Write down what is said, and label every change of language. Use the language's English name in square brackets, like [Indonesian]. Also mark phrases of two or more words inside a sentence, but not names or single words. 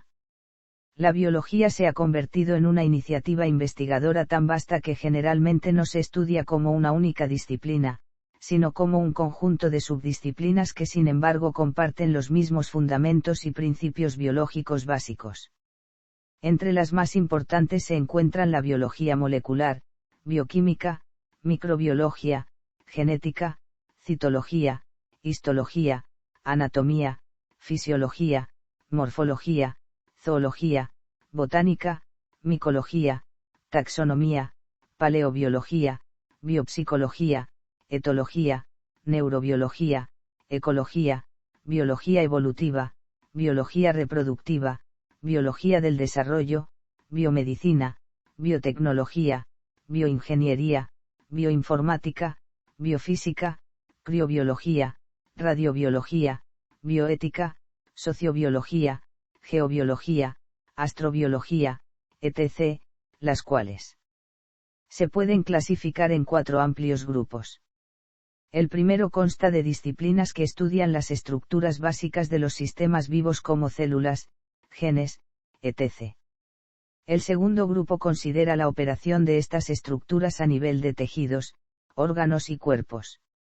[Spanish] La biología se ha convertido en una iniciativa investigadora tan vasta que generalmente no se estudia como una única disciplina, sino como un conjunto de subdisciplinas que sin embargo comparten los mismos fundamentos y principios biológicos básicos. Entre las más importantes se encuentran la biología molecular, bioquímica, microbiología, genética, citología, histología, anatomía, fisiología, morfología, zoología, botánica, micología, taxonomía, paleobiología, biopsicología, etología, neurobiología, ecología, biología evolutiva, biología reproductiva, biología del desarrollo, biomedicina, biotecnología, bioingeniería, bioinformática, biofísica, criobiología, radiobiología, bioética, sociobiología, geobiología, astrobiología, etc., las cuales se pueden clasificar en 4 amplios grupos. El primero consta de disciplinas que estudian las estructuras básicas de los sistemas vivos como células, genes, etc. El segundo grupo considera la operación de estas estructuras a nivel de tejidos, órganos y cuerpos.